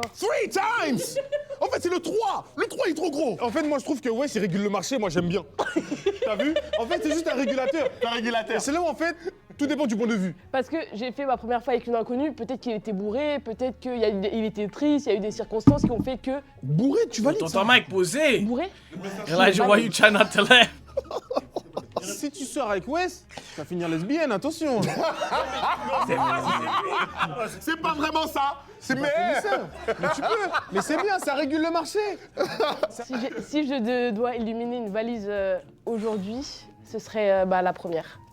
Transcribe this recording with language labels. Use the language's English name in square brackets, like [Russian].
[English] 3 times. [French] En fait, c'est le 3. Le 3 il est trop gros. En fait, moi, je trouve que, ouais, il régule le marché, moi, j'aime bien. T'as vu? En fait, c'est juste un régulateur. Et c'est là où, en fait, tout dépend du point de vue. Parce que j'ai fait ma première fois avec une inconnue, peut-être qu'il était bourré, peut-être qu'il était triste, il y a eu des circonstances qui ont fait que. Bourré, tu valides ça? Tonton Mike, posé. Bourré? [English] Elijah, why you trying not to laugh? [French] Si tu sors avec Wes, tu vas finir lesbienne, attention. C'est pas vraiment ça. C'est Mais tu peux. Mais c'est bien, ça régule le marché. Si je dois éliminer une valise aujourd'hui, ce serait la première.